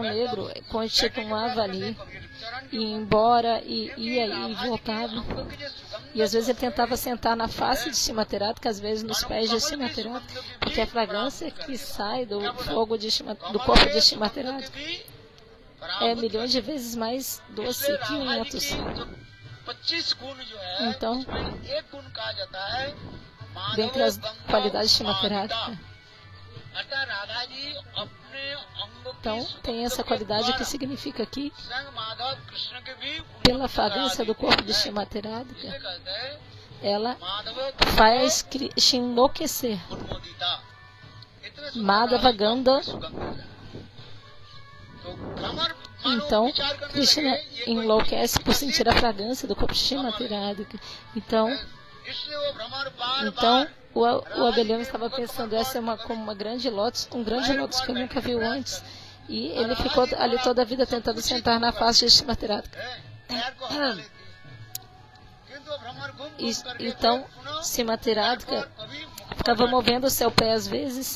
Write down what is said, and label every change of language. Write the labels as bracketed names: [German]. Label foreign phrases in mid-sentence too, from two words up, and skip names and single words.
[Portuguese] negro continuava ali, e embora ia e voltava, e às vezes ele tentava sentar na face de Shrimati Radhika, às vezes nos pés de Shrimati Radhika, porque a fragrância que sai do fogo do corpo de Shrimati Radhika é milhões de vezes mais doce que 500. Então, dentre as qualidades de Shrimati Radhika. [Hindi] अतः राधा जी अपने अंगों की [Portuguese] Então, tem essa qualidade que significa que, [Hindi] स्वयं माधव कृष्ण के भी [Portuguese] pela fragrância do corpo de Shrimati Radhika, [Hindi] इसलिए कहते हैं [Portuguese] ela [Hindi] माधव [Portuguese] faz Krishna enlouquecer. [Hindi] उन्मोदिता इतने सुंदर [Sanskrit] Madhava Ganda. [Hindi] सुगंध है। तो भ्रमर [Portuguese] Então, Krishna enlouquece por sentir a fragrância do corpo de Shrimati Radhika. Então, [Hindi] इसलिए वो भ्रमर बार [Portuguese] Então, o abelhão estava pensando, essa é como um grande lótus que eu nunca vi antes. E ele ficou ali toda a vida tentando sentar na face de Shrimati Radhika. Então, Shrimati Radhika ficava movendo o seu pé às vezes.